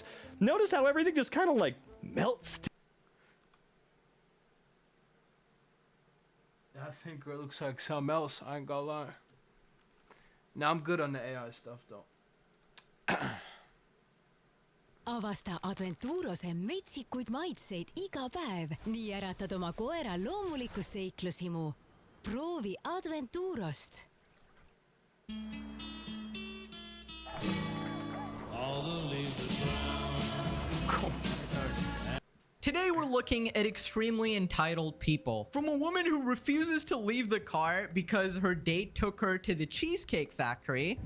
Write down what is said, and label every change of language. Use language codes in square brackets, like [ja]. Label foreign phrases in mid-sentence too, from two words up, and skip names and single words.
[en] Notice how everything just kind of like melts. That finger looks like something else. I ain't gonna lie. Now I'm good on the AI stuff though. [et] avasta Adventurose metsikuid maitseid iga päev, nii äratad oma koera loomulikku seiklushimu. Proovi Adventurost. [en] Today we're looking at extremely entitled people. From a woman who refuses to leave the car because her date took her to the Cheesecake Factory.